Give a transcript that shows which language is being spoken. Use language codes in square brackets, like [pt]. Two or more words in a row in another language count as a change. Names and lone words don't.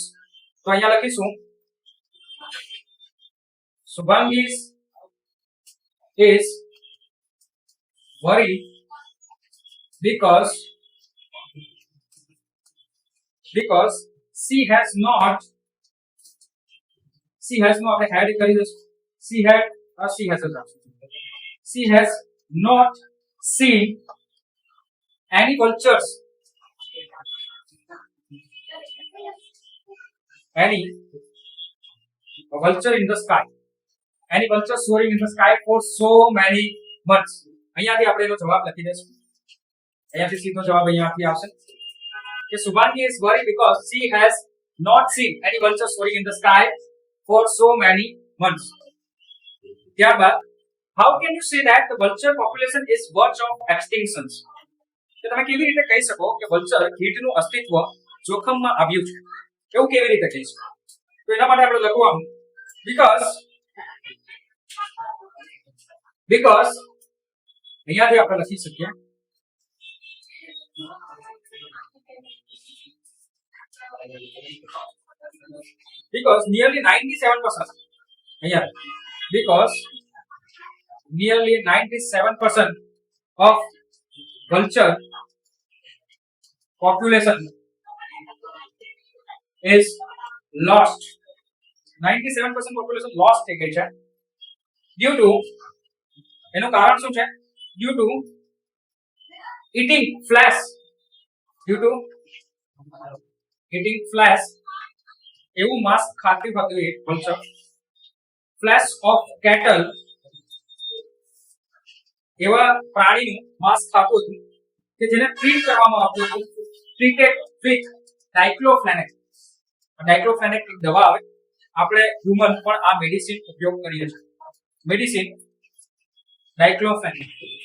[gu] તો અહીંયા લખીશું [en] Subhangi's is worried because she has not had seen any vultures in the sky, any vulture soaring in the sky for so many months. [gu] અહીંયાથી આપણે એનો જવાબ લખી દઈશું. અહીંયાથી સીધો જવાબ અહીંયાથી આવશે કે [en] Subhangi is worried because she has not seen any vulture soaring in the sky for so many months. ત્યારબાદ how can you say that the vulture population is verge of extinction? [gu] તો તમે કેવી રીતે કહી શકો કે વલ્ચર કીટનું અસ્તિત્વ જોખમમાં આવ્યું છે? એવું કેવી રીતે કહી શકો? તો એના માટે આપણે લખવાનું [en] because [gu] અહીંયાથી આપણે લખી શકીએ [en] because nearly 97% of vulture population is lost. 97% population lost [gu] થઈ ગઈ છે [en] due to, [gu] એનું કારણ શું છે? [en] due to eating flesh [gu] એવું માંસ ખાતી હતી એક વલ્ચર, [en] flesh of cattle [gu] એવા પ્રાણીનું માંસ ખાતું હતું કે જેને ટ્રીટ કરવામાં આવતું હતું, [en] treated with diclofenac. [gu] ડાઇક્લોફેનેક એક દવા આવે, આપણે હ્યુમન પણ આ મેડિસિન ઉપયોગ કરીએ છીએ. મેડિસિન ડાઇક્લોફેનેક.